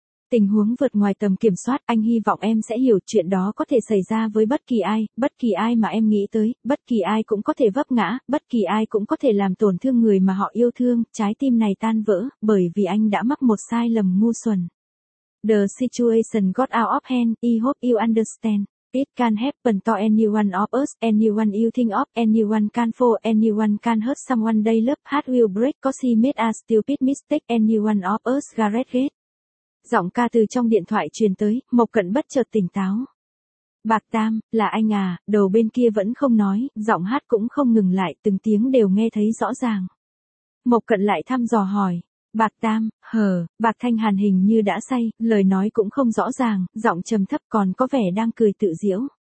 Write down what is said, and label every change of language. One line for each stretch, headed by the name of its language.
Vietnamese: Tình huống vượt ngoài tầm kiểm soát, anh hy vọng em sẽ hiểu, chuyện đó có thể xảy ra với bất kỳ ai mà em nghĩ tới, bất kỳ ai cũng có thể vấp ngã, bất kỳ ai cũng có thể làm tổn thương người mà họ yêu thương, trái tim này tan vỡ, bởi vì anh đã mắc một sai lầm ngu xuẩn.
English: The situation got out of hand, I hope you understand. It can happen to anyone of us, anyone you think of, anyone can fall, anyone can hurt someone, they love, heart will break, cause he made a stupid mistake, anyone of us, Gareth Gates.
Vietnamese: Giọng ca từ trong điện thoại truyền tới, Mộc Cận bất chợt tỉnh táo. Bạc Tam, là anh à, đầu bên kia vẫn không nói, giọng hát cũng không ngừng lại, từng tiếng đều nghe thấy rõ ràng. Mộc Cận lại thăm dò hỏi. Bạc Tam, hờ, Bạc Thanh Hàn hình như đã say, lời nói cũng không rõ ràng, giọng trầm thấp còn có vẻ đang cười tự giễu.